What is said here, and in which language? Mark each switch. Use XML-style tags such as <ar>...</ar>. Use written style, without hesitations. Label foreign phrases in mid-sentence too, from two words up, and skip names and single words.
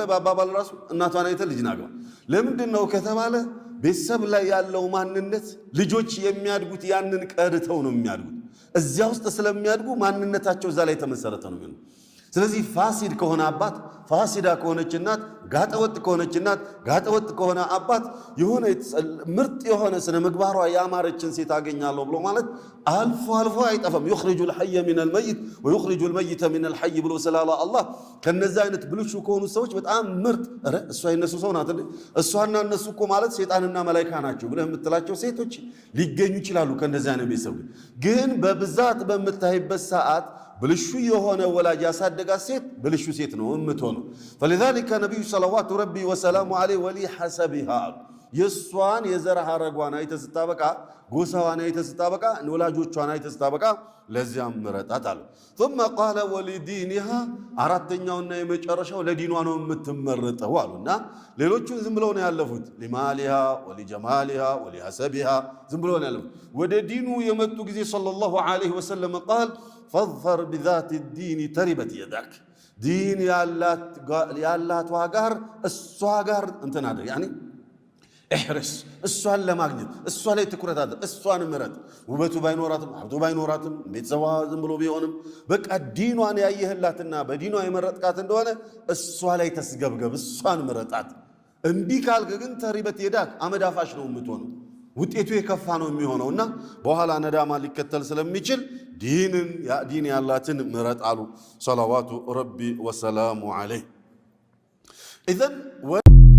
<am>በአባባል ራሱ እናቷን አይተህ ልጅን አግባ። ለምንድን ነው ከተባለ ቤተሰብ ላይ ያለው ማንነት ልጆች የሚያድጉት ያንን ቀርተው ነው የሚያድጉት። እዚያ ውስጥ ስለሚያድጉ ማንነታቸው እዛ ላይ የተመሰረተ ነው የሚሆነው። ስለዚህ ፋሲድ ከሆነ አባት፣ ፋሲዳ ከሆነች እናት፣ ጋጠወጥ ከሆነች እናት፣ ጋጠወጥ ከሆነ አባት የሆነ ምርጥ የሆነ ስነ ምግባሯ ያማረችን ሴት አገኛለሁ ብሎ ማለት አልፎ አይጠፋም። يخرج</am> <ar>الحي من الميت ويخرج الميت من الحي</ar> <am>ብሎ ስላለ አላህ ከነዛ አይነት ብልሹ ከሆኑ ሰዎች በጣም ምርጥ እሷ የነሱ ሰው ናት። እሷና እነሱ እኮ ማለት ሸይጣንና መላእክት ናቸው ብለህ የምትላቸው ሴቶች ሊገኙ ይችላሉ። ከነዛ አይነት ቤተሰብ ግን በብዛት በምታይበት ሰዓት ብልሹ የሆነ ወላጅ ያሳደጋት ሴት ብልሹ ሴት ነው የምትሆነው። فلذلك ነብዩ</am> <ar>صلوات ربي وسلامه عليه ولحسبها</ar> <am>የሷን የዘር ሐረጓን አይተህ ስታበቃ ጎሳዋን አይተህ ስታበቃ ወላጆቿን አይተህ ስታበቃ ለዚያም ምረጣት አለ።</am> <ar>ثم قال</ar> <am>ولدينها አራተኛውና የመጨረሻው ለዲኗ ነው የምትመረጠው አሉና ሌሎቹን ዝም ብለው ነው ያለፉት።</am> <ar>لمالها ولجمالها ولحسبها</ar> <am>ዝም ብለው ነው ያለፉት። ወደ ዲኑ የመጡ ጊዜ</am> <ar>صلى الله عليه وسلم قال فاظفر بذات الدين تربت يدك</ar> <am>ዲን ያላት ዋጋር እሷ ጋር እንትን አድርግ ያኒ እህርስ እሷን ለማግኘት እሷ ላይ ትኩረት አድርግ። እሷን ምረጥ። ውበቱ ባይኖራትም ሀብቱ ባይኖራትም ቤተሰቧ ዝም ብሎ ቢሆንም በቃ ዲኗን ያየህላትና በዲኗ የመረጥካት እንደሆነ እሷ ላይ ተስገብገብ፣ እሷን ምረጣት። እምቢ ካልክ ግን</am> <ar>تربت يداك</ar> <am>አመዳፋሽ ነው የምትሆነው። ውጤቱ የከፋ ነው የሚሆነውና በኋላ ነዳማ ሊከተል ስለሚችል ዲን ያላትን ምረጥ አሉ</am> <ar>صلوات ربي وسلامه عليه።</ar> <am>ኢዘን</am>